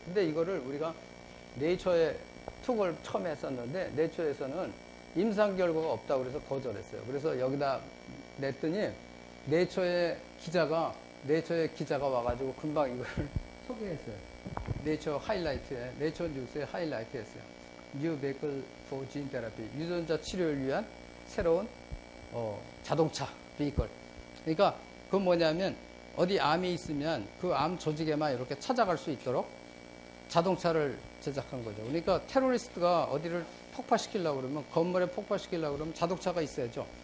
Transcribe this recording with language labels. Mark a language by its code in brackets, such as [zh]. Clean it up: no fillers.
[ko] 근데 이거를 우리가 네이처에 투고를 처음 했었는데 네이처에서는 임상 결과가 없다고 그래서 거절했어요. 그래서 여기다 냈더니 네이처의 기자가 와가지고 금방 이걸 소개했어요. 네이처 뉴스에 하이라이트 했어요. [en] New vehicle for gene therapy. [ko] 유전자 치료를 위한 새로운 자동차 vehicle. 그러니까 그건 뭐냐면 어디 암이 있으면 그 암 조직에만 이렇게 찾아갈 수 있도록 자동차를 제작한 거죠. 그러니까 테러리스트가 어디를 폭파시키려고 그러면 건물에 폭파시키려고 그러면 자동차가 있어야죠.